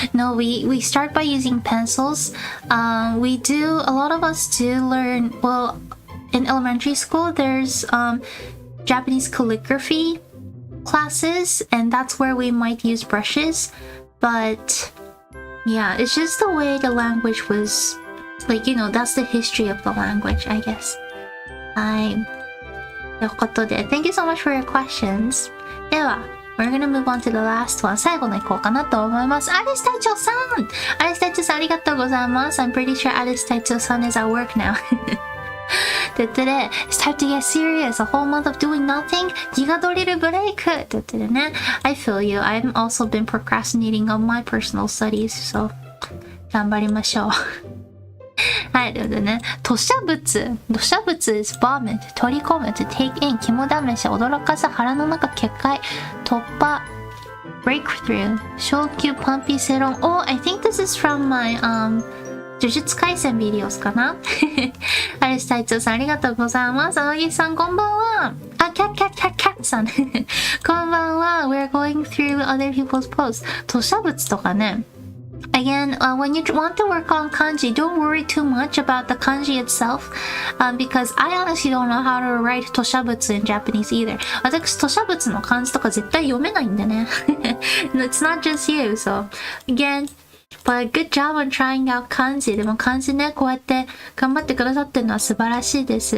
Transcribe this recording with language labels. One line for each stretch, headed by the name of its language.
English: No, we start by using pencils. A lot of us do learn, well, in elementary school, there's Japanese calligraphy classes, and that's where we might use brushes. But yeah, it's just the way the language was, like, you know, that's the history of the language, I guess.
Japanese: ということで、
English: Thank you so much for your questions.
Japanese: では、
English: We're gonna move on to the last one.
Japanese: 最後の行こうかなと思います。アリス隊長さんありがとうございます。
English: I'm pretty sure アリス隊長さん is at work now. Today, it's time to get serious. A whole month of doing nothing.
Japanese: ギガドリルブレイクということでね。
English: I feel you. I've also been procrastinating on my personal studies.
Japanese: So, 頑張りましょう。はい、ということでね。
English: 吐砂物 is vomit. 取り込む to take in.
Japanese: 肝試し、驚かせ、腹の中結界、突破、breakthrough、昇級、パンピーセロン。
English: Oh, I think this is from my,
Japanese: 呪術廻戦ビデオスかなアリス隊長さんありがとうございます。青木さんこんばんは。キャッさんこんばんは。
English: We're going through other people's posts.
Japanese: 吐砂物とかね。
English: Again, when you want to work on kanji, don't worry too much about the kanji itself, because I honestly don't know how to write 吐砂物 in Japanese either.
Japanese: 私、吐砂物の漢字とか絶対読めないんでね。
English: It's not just you, so again,But good job on trying out 漢字。
Japanese: でも漢字ね、こうやって頑張ってくださってるのは素晴らしいです。